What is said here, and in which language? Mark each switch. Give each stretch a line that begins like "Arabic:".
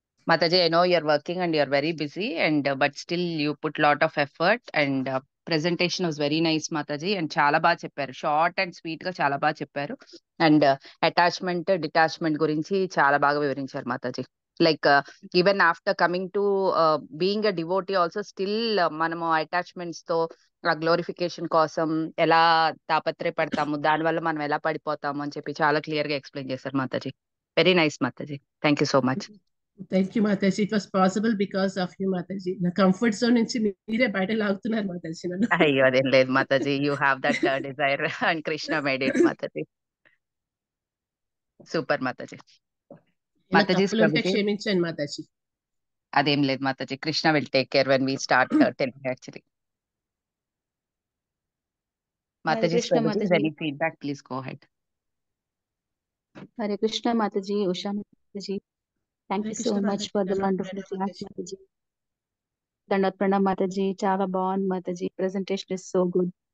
English: Mataji, I know you're working and you're very busy, and but still you put lot of effort, and presentation was very nice Mataji, and
Telugu: చాలా బాగా చెప్పారు, short and sweet గా చాలా బాగా చెప్పారు. And attachment detachment గురించి చాలా బాగా వివరించారు Mataji.
English: like even after coming to being a devotee also
Telugu: still మనము అటాచ్మెంట్స్ తో ఆ గ్లోరిఫికేషన్ కోసం ఎలా తాపత్రయపడతాము, దానివల్ల మనం ఎలా పడిపోతాము అని చెప్పి చాలా క్లియర్ గా ఎక్స్ప్లెయిన్ చేశారు Mataji.
English: very nice
Telugu: Mataji.
English: Thank you so much. Thank you Mataji. It was possible because of you Mataji.
Telugu: నా కంఫర్ట్ జోన్ నుంచి మీరే బయట లాగుతున్నారు మాతాజీ నన్ను. అయ్యో అదేం లేదు
English: Mataji, you have that desire and Krishna made it Mataji. Super Mataji. Mataji
Telugu: క్షమించండి మాతాజీ. అదేం లేదు
English: Mataji, Krishna will take care when we start telling actually. Mataji's Mataji, any feedback, please go ahead. Hare Krishna Mataji, Usha Mataji. Thank you so much for the wonderful class Mataji. Dandavat Pranam Mataji,
Telugu: చాలా బాగుంది
English: Mataji. Presentation is so good.